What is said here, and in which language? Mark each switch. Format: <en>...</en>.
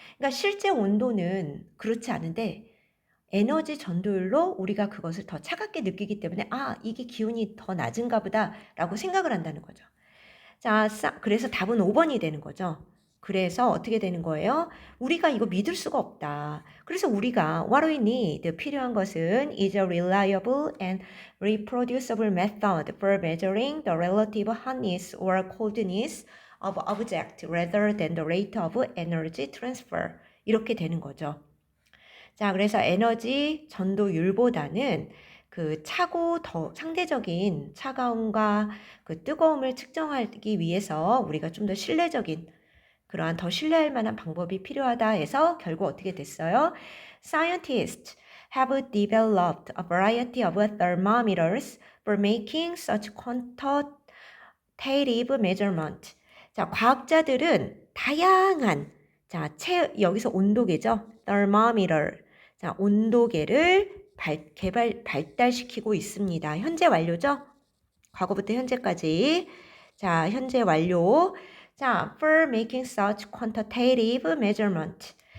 <ko>그러니까 실제 온도는 그렇지 않은데 에너지 전도율로 우리가 그것을 더 차갑게 느끼기 때문에 아, 이게 기온이 더 낮은가 보다라고 생각을 한다는 거죠. 자, 그래서 답은 5번이 되는 거죠. 그래서 어떻게 되는 거예요? 우리가 이거 믿을 수가 없다. 그래서 우리가</ko> <en>what we need,</en> <ko>필요한 것은</ko> <en>is a reliable and reproducible method for measuring the relative hotness or coldness of object rather than the rate of energy transfer.</en> <ko>이렇게 되는 거죠. 자, 그래서 에너지 전도율보다는 더 상대적인 차가움과 뜨거움을 측정하기 위해서 우리가 좀 더 신뢰적인 그러한 더 신뢰할 만한 방법이 필요하다 해서 결국 어떻게 됐어요?</ko> <en>Scientists have developed a variety of thermometers for making such quantitative measurement.</en> <ko>자, 과학자들은 다양한 자, 여기서 온도계죠. thermometer. 자, 온도계를 발달시키고 있습니다. 현재 완료죠? 과거부터 현재까지. 자, 현재 완료.</ko> <en>자, for making such quantitative measurement.</en>